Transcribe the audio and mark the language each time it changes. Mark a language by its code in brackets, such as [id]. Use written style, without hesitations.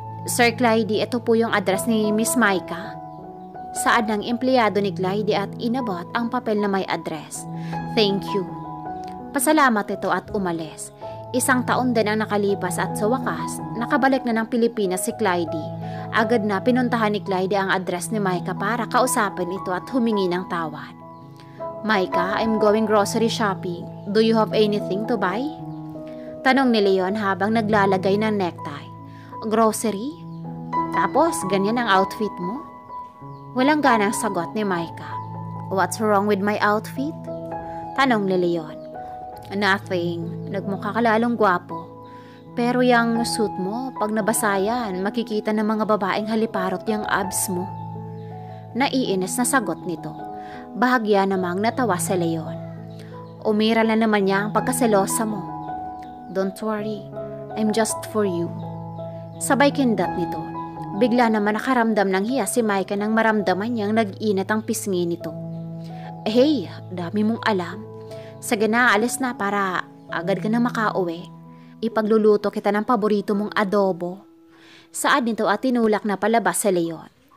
[tl] Sir Clyde, ito po yung address ni Miss Micah. Saad ng empleyado ni Clyde at inabot ang papel na may address. [en] Thank you. [tl] Pasalamat ito at umalis. 1 taon din ang nakalipas at sa wakas, nakabalik na ng Pilipinas si Clyde. Agad na pinuntahan ni Clyde ang address ni Micah para kausapin ito at humingi ng tawad. [en] Micah, I'm going grocery shopping. Do you have anything to buy? [tl] Tanong ni Leon habang naglalagay ng necktie. Grocery? Tapos ganyan ang outfit mo? Walang ganang sagot ni Micah. [en] What's wrong with my outfit? [tl] Tanong ni Leon. Nothing. Nagmukha ka lalong gwapo. Pero yung suit mo, pag nabasa yan, makikita ng mga babaeng haliparot yung abs mo. Naiinis na sagot nito. Bahagya namang natawa si Leon. Umira na naman niya ang pagkaselosa mo. [en] Don't worry, I'm just for you. [tl] Sabay kindat nito. Bigla naman nakaramdam ng hiya si Micah nang maramdaman niyang nag-init ang pisngi nito. Hey, dami mong alam. Sige na, alis na para agad ka na makauwi. Ipagluluto kita ng paborito mong adobo. Saad nito at tinulak na palabas si Leon.